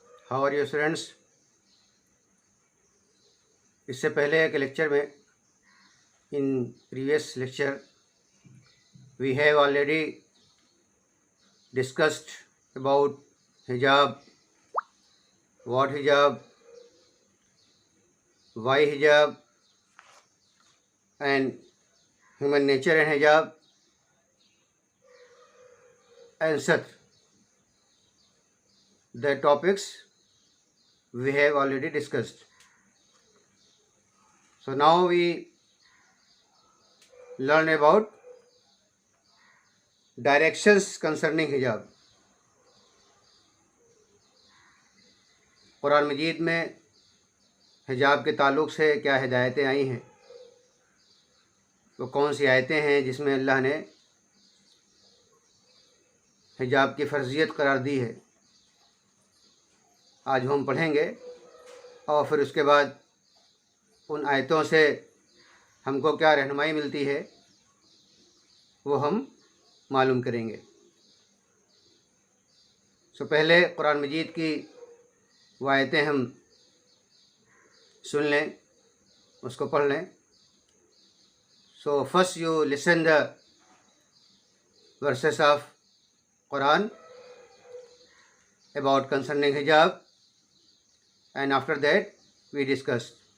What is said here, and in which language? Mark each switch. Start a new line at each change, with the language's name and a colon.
English: How are you students?
Urdu: اس سے پہلے کے لیکچر میں
English: In previous lecture we have already discussed about hijab, what hijab, why hijab and human nature and hijab and such. The topics we have already discussed. So now we learn about directions concerning hijab.
Urdu: قرآن مجید میں حجاب کے تعلق سے کیا ہدایتیں آئی ہیں, وہ کون سی آیتیں ہیں جس میں اللہ نے حجاب کی فرضیت قرار دی ہے, آج ہم پڑھیں گے. اور پھر اس کے بعد ان آیتوں سے ہم کو کیا رہنمائی ملتی ہے وہ ہم معلوم کریں گے. پہلے قرآن مجید کی وہ آیتیں ہم سن لیں, اس کو پڑھ لیں.
English: first you listen the verses of Quran about concerning hijab, and after that we discuss.